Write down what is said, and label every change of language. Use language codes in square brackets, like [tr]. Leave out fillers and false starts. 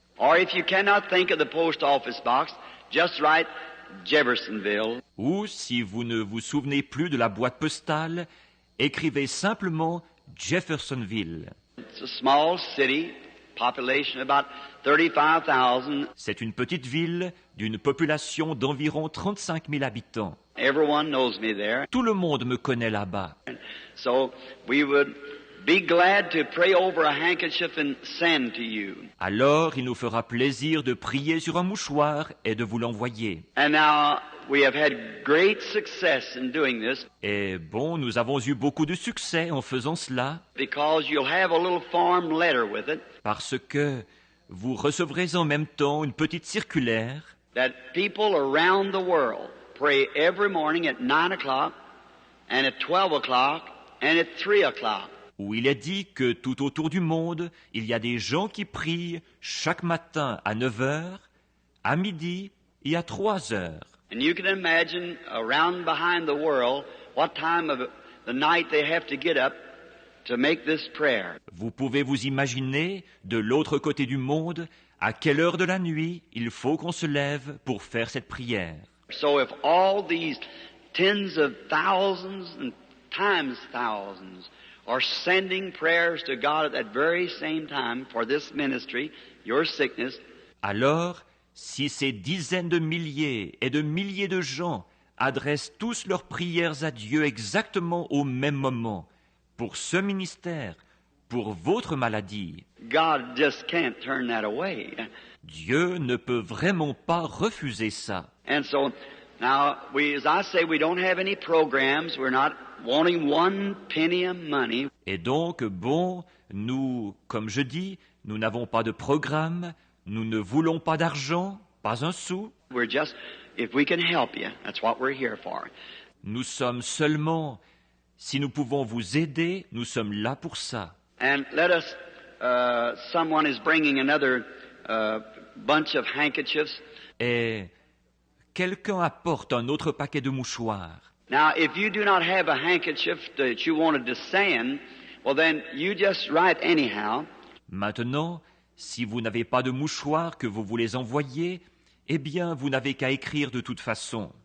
[en] Or if you cannot think of the post office box, just write Jeffersonville. [fr] Ou, si vous ne vous souvenez plus de la boîte postale, écrivez simplement Jeffersonville. [en] It's a small city, population about 35,000. [fr] C'est une petite ville d'une population d'environ 35 000 habitants. [en] Everyone knows me there. [fr] Tout le monde me connaît là-bas. [en] So we would be glad to pray over a handkerchief and send to you. [fr] Alors, il nous fera plaisir de prier sur un mouchoir et de vous l'envoyer. [en] And now we have had great success in doing this [fr] Et bon, nous avons eu beaucoup de succès en faisant cela, [en] because you'll have a little form letter with it [fr] parce que vous recevrez en même temps une petite circulaire [en] that people around the world pray every morning at 9 o'clock and at 12 o'clock and at 3 o'clock. [fr] où il est dit que tout autour du monde, il y a des gens qui prient chaque matin à 9 heures, à midi et à 3 heures. [en] And you can imagine around behind the world what time of the night they have to get up to make this prayer. [fr] Vous pouvez vous imaginer, de l'autre côté du monde, à quelle heure de la nuit il faut qu'on se lève pour faire cette prière. [en] So if all these tens of thousands and times thousands are sending prayers to God at that very same time for this ministry, your sickness, [fr] Alors, si ces dizaines de milliers et de milliers de gens adressent tous leurs prières à Dieu exactement au même moment, pour ce ministère, pour votre maladie, [en] God just can't turn that away. [fr] Dieu ne peut vraiment pas refuser ça. [en] And so now as I say, we don't have any programs. We're not wanting one penny of money. [fr] Et donc, bon, nous, comme je dis, nous n'avons pas de programme, nous ne voulons pas d'argent, pas un sou. [en] We're just, if we can help you, that's what we're here for. [fr] Nous sommes seulement, si nous pouvons vous aider, nous sommes là pour ça. [en] And let us, someone is bringing another bunch of handkerchiefs. [fr] Et quelqu'un apporte un autre paquet de mouchoirs. [en] Now, if you do not have a handkerchief that you wanted to send, well then you just write anyhow. [fr] Maintenant, si vous n'avez pas de mouchoir que vous voulez envoyer, eh bien, vous n'avez qu'à écrire de toute façon.